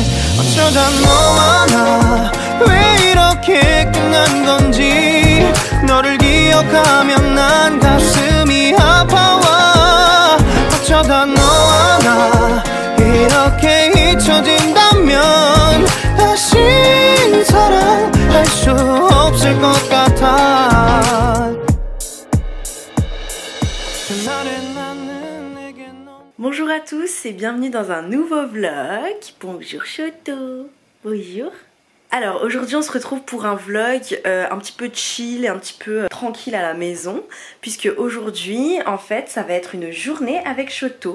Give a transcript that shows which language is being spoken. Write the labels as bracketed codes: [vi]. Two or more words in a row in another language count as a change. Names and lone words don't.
[ko] 어쩌다 너와 나 왜 이렇게 끝난 건지 너를 기억하면 난 가슴이 아파와. 어쩌다 너와 나 이렇게 잊혀진다면 다신 사랑할 수 없을 것 같아. [fr] Bonjour à tous et bienvenue dans un nouveau vlog. Bonjour Choto. Bonjour. Alors aujourd'hui on se retrouve pour un vlog un petit peu chill et un petit peu tranquille à la maison, puisque aujourd'hui en fait ça va être une journée avec Choto.